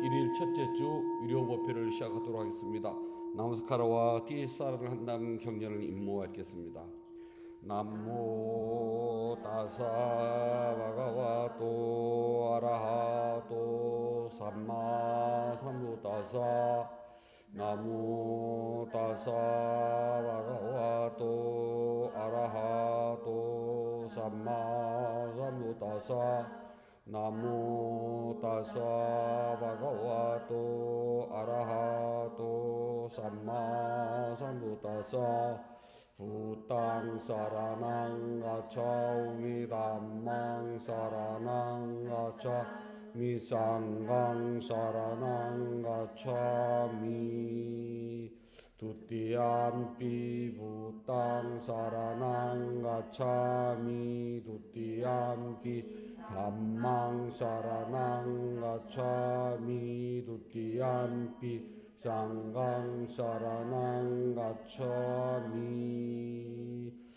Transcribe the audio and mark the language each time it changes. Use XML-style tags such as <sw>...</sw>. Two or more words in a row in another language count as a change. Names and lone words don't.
<ko>첫째 주 위료 법회를 시작하도록 하겠습니다. 나무스카라와 띠사를 한 다음 경전을 임모하겠습니다.</ko> <pi>남모 다사 바가와또 아라하또 삼마 삼부다사 나무 다사 바가와또 아라하또 삼마 삼부다사 나무 다사 바가와또 아라하또 삼마 삼부다사 부땅 사라낭 가차우미 담망 사라낭 가차 미상강 사라낭 가차미 두띠암피 부땅 사라낭 가차미 두띠암피 담망 사라낭 가차미 두띠암피 상강 사라낭 가차미</pi>